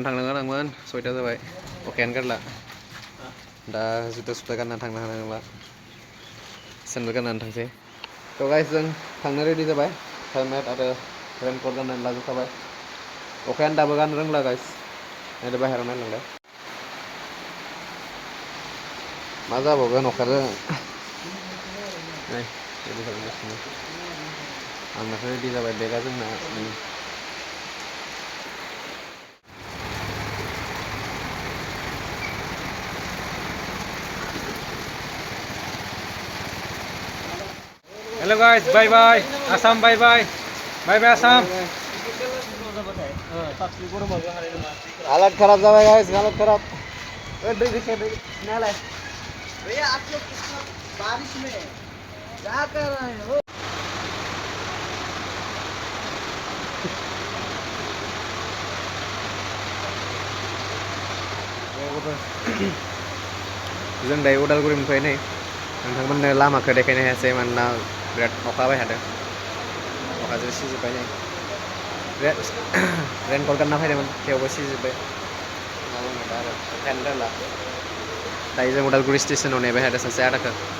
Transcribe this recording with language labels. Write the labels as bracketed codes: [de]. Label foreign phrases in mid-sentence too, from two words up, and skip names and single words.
[brx] थांनो गोनांमोन 6टा जाबाय अखायानो गारला दा जुथा सुथा गाननानै थांनो हानाय नंला सेन्देल गाननानै थांसै थ' गाइस जों थांनो रेडि जाबाय हेलमेट आरो रेनकट गाननानै लाजोबखाबाय अखायानो दाबो गारनो रोंला गाइस नायदो बाहेरायाव नायलांलाय मा जाबावगोन अखाजों नै रेडि खालामगासिनो आंनाथ' रेडि जाबाय बेगा जोंना [en] Hello guys, bye bye. Assam, bye bye. Bye bye Assam. [hi] हालत खराब [brx] जाबाय गाइस [hi] हालत खराब भैया आप लोग इस बारिश में क्या कर रहे हो [brx] जों दायो उदालगुरिनिफ्राय नै नोंथांमोननो लामाखौ देखायनो हायासै मानोना बिराद अखा हाबाय थादों अखाजों सिजोब्बाय नै रेनकट गानना फैदोंमोन थेवबो सिजोब्बाय मा बुंनो दा आरो अखायानो गारला दायो जों उदालगुरि स्टेसनाव नेबाय थादों सासे आदाखौ